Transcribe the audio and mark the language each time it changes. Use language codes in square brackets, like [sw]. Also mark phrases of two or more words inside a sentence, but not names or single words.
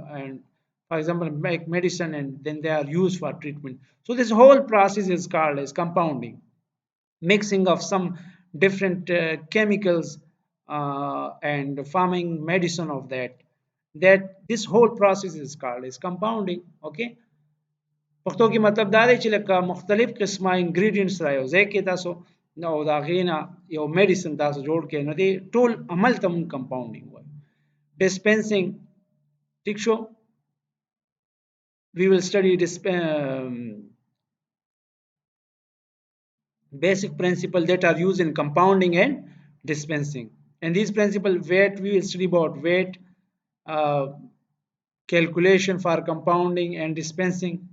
[en] And for example, make medicine and then they are used for treatment. So this whole process is called as compounding, mixing of some different chemicals and forming medicine of that this whole process is called as compounding. Okay. [ps] پښتو کې مطلب دا دی چې لکه مختلف قسمه انګریډینټس را یو ځای کې تاسو نو دا غینا یو میډیسن تاسو جوړ کې نه دی ټول عمل ته مون کمپاونډینګ وایي dispensing. ٹھیک شو. [en] We will study basic principles that are used in compounding and dispensing. And these principles, weight, we will study about weight, uh, calculation for compounding and dispensing.